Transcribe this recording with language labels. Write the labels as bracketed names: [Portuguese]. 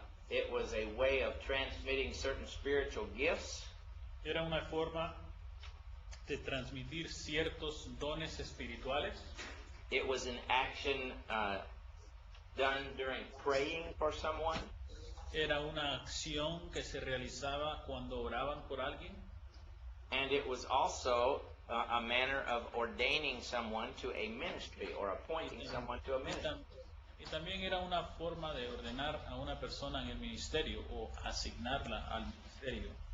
[English] It was a way of transmitting certain spiritual gifts. [Spanish] Era una forma de transmitir ciertos dones espirituales. [English] It was an action done during praying for someone. [Spanish] Era una acción que se realizaba cuando oraban por alguien. [English] And it was also a manner of ordaining someone to a ministry or appointing someone to a ministry. [Spanish] Y también era una forma de ordenar a una persona en el ministerio o asignarla al ministerio.